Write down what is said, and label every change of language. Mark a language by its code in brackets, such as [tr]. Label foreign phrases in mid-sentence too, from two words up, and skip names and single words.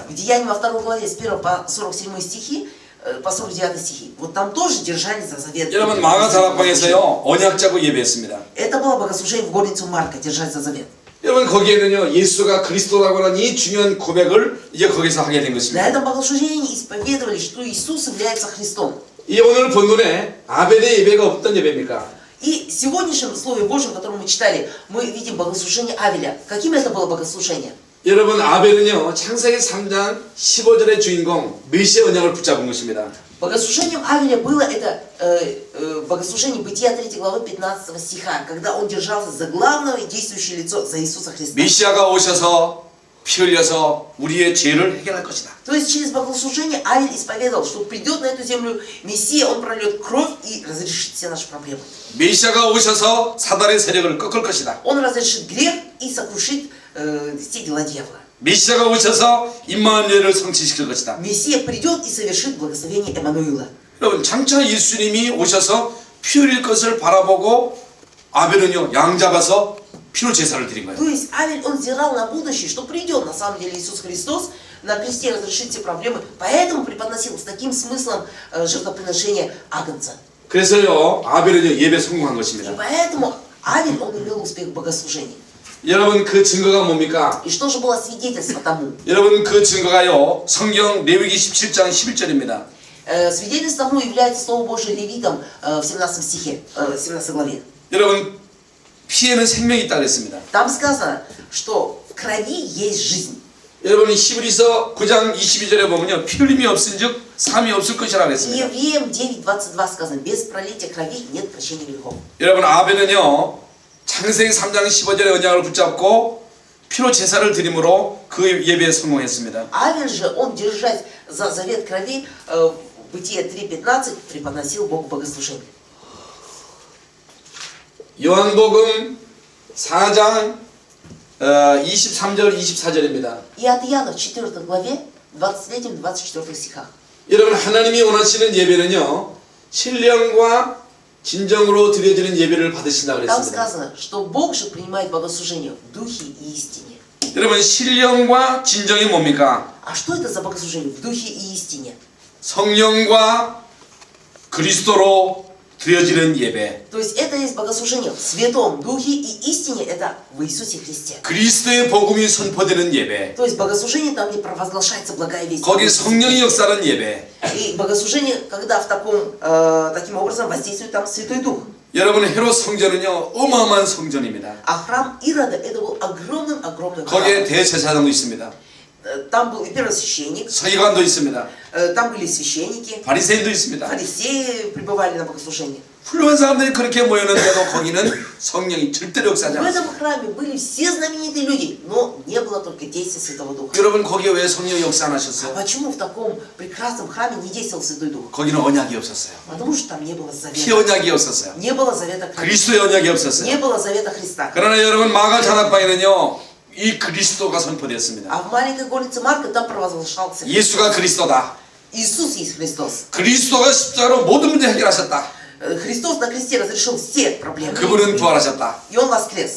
[ru] В Деянии во 2 главе с 1 по 47 стихи, по 49 стихи, вот там тоже держались за завет. [ko] 여러분 마가 다락방에서요 언약 잡고 예배했습니다. [ru] Это было богослужение в горницу Марка, держать за завет. [ko] 여러분 거기에는요 예수가 그리스도라고 하는 이 중요한 고백을 이제 거기서 하게 된 [ru] На [ko] 것입니다. [ru] этом богослужении исповедовали, что Иисус является Христом. [ko] 이 오늘 본문에 아벨의 예배가 어떤 예배입니까? [ru] И в сегодняшнем Слове Божьем, которое мы читали, мы видим богослужение Авеля. Каким это было богослужение? [ko] 여러분 아벨은요 창세기 3장 15절의 주인공 메시아 언약을 붙잡은 것입니다. [ru] Богослужением Авеля было это богослужение Бытия 3 главы 15 стиха, когда он держался за главное и действующее лицо, за Иисуса Христа. [ko] 메시아가 오셔서 피 흘려서 우리의 죄를 해결할 것이다. [ru] То есть через богослужение Авель исповедовал, что придет на эту землю Мессия, он прольет кровь и разрешит все наши проблемы. [ko] 메시아가 오셔서 사단의 세력을 꺾을 것이다. [ru] Он разрешит грех и сокрушит все дела дьявола. [ko] 메시아가 오셔서 임마누엘을 성취시킬 것이다. [ru] Мессия придет и совершит благословение Эммануила. [ko] 여러분 장차 예수님이 오셔서 피 흘릴 것을 바라보고 아벨은요 양 잡아서 피로 제사를 드린 거예요. [ru] То есть Авель, он взирал на будущее, что придет на самом деле Иисус Христос, на кресте разрешит все проблемы, поэтому преподносил с таким смыслом жертвоприношения агнца. [ko] 그래서요 아벨은요 예배 성공한 [ru] И [ko] 것입니다. [ru] поэтому Авель, он имел успех в богослужении. [ko] 여러분 그 증거가 뭡니까? [ru] И что же было свидетельство тому? [ko] 여러분 그 증거가요 성경 레위기 17장 11절입니다. [ru] Свидетельством тому является Слово Божие Левитам в 17 стихе, 17 главе. [ko] 여러분 피에는 생명이 있다 그랬습니다. [ru] Там сказано, что в крови есть жизнь. [ko] 여러분 히브리서 9장 22절에 보면요 피 흘림이 없은즉 삶이 없을 것이라 [ru] И [ko] 그랬습니다. [ru] Евреям 9:22 сказано, без пролития крови нет прощения грехов. [ko] 여러분 아벨은요 창세기 3장 15절의 언약을 붙잡고 피로 제사를 드림으로 그 예배에 성공했습니다. [ru] Авель же, он, держась за завет крови, в Бытие 3:15 преподносил Богу богослужение. [ko] 요한복음 4장 23절 24절입니다. [ru] И от Иоанна в 4 главе, 23-24 стихах. [ko] 여러분 하나님이 원하시는 예배는요 신령과 진정으로 드려지는 예배를 받으신다 [ru] Там [ko] 그랬습니다. [ru] сказано, что Бог же принимает богослужение в духе и истине. [ko] 여러분 신령과 진정이 뭡니까? [ru] А что это за богослужение в духе и истине? [ko] 성령과 그리스도로 드려지는 예배. [ru] То есть это есть богослужение в Святом Духе и истине, это в Иисусе Христе. [ko] 그리스도의 복음이 선포되는 예배. [ru] То есть богослужение там, где провозглашается благая весть. [ko] 거기 성령의 역사는 예배. [ru] И богослужение, когда таким образом воздействует там Святой Дух. [ko] 여러분 헤롯 성전은요 어마어마한 성전입니다. [ru] А храм Ирода это был огромный [ko] 거기에 [ru] храм. [ko] 대제사장도 있습니다. [ru] Там был и первосвященник, [ko] 서기관도 있습니다. [ru] там были священники, [ko] 바리새인도 있습니다. [ru] фарисеи пребывали на богослужении. [ko] 훌륭한 사람들이 그렇게 모였는데도 거기는 성령이 절대로 역사하지 [ru] В этом [ko] 않았습니다. [ru] храме были все знаменитые люди, но не было только действия Святого Духа. [ko] 여러분 거기에 왜 성령이 역사 안 [ru] А [ko] 하셨어요? [ru] почему в таком прекрасном храме не действовал Святой Дух? [ko] 거기는 언약이 없었어요. [ru] Потому что там не было [ko] 피 [ru] завета. [ko] 언약이 없었어요. [ru] Не было завета Христа. [ko] 그리스도의 언약이 없었어요. [ru] Не было завета Христа. [ko] 그러나 여러분 마가 잔악방에는요 이 그리스도가 선포되었습니다. [ru] А в маленькой горнице Марка там провозглашался [ko] 예수가 그리스도다. [ru] Иисус есть Христос. [ko] 그리스도가 십자가로 모든 문제 해결하셨다. [ru] Христос на кресте разрешил все проблемы. [ko] 그분은 부활하셨다. [ru] И Он воскрес.